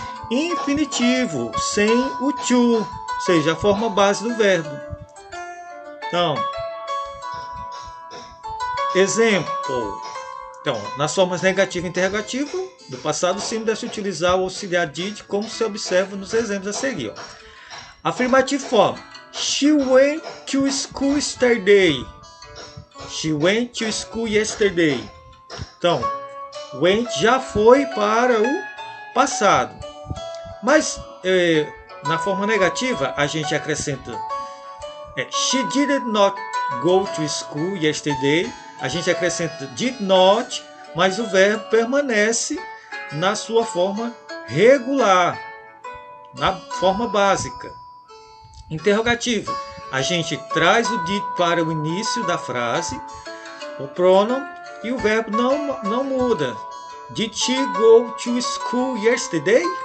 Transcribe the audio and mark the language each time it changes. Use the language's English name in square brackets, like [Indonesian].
[Portuguese] infinitivo, sem o to, ou seja, a forma base do verbo. Então, exemplo. Então, nas formas negativa e interrogativa, do passado simples deve-se utilizar o auxiliar did, como se observa nos exemplos a seguir. [English] Ó. Afirmative form. She went to school yesterday. She went to school yesterday. [Portuguese] Então, went já foi para o passado. Mas, na forma negativa, a gente acrescenta [English] she did not go to school yesterday. [Portuguese] A gente acrescenta did not, mas o verbo permanece na sua forma regular, na forma básica. Interrogativo. A gente traz o did para o início da frase, o pronoun, e o verbo não muda. [English] Did she go to school yesterday?